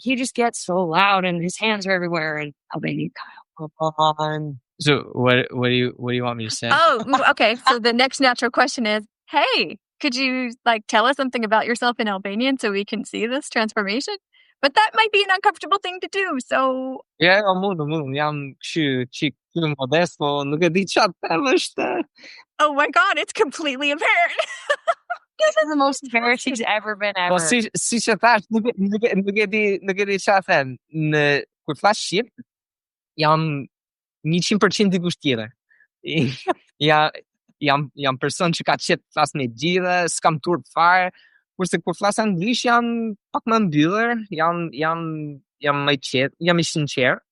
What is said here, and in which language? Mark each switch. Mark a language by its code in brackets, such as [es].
[en] He just gets so loud and his hands are everywhere and Albanian Kyle. So what do you want me to say? Oh, okay. So the next natural question is, hey, could you like tell us something about yourself in Albanian so we can see this transformation? But that might be an uncomfortable thing to do. So [sq] yeah, jam çik modesto, nuk e di çfarë them është. [en] Oh my God, it's completely apparent. This is the most embarrassed he's ever been ever. [sq] Po si që thash, nuk e di çfarë them. Kur flas shqip, jam 100% dikush tjetër. Jam person që ka qenë flas me gjithë, s'kam turp fare. Kurse kur flas anglisht jam pak më mbyllur, jam më qetë, jam I sinqert.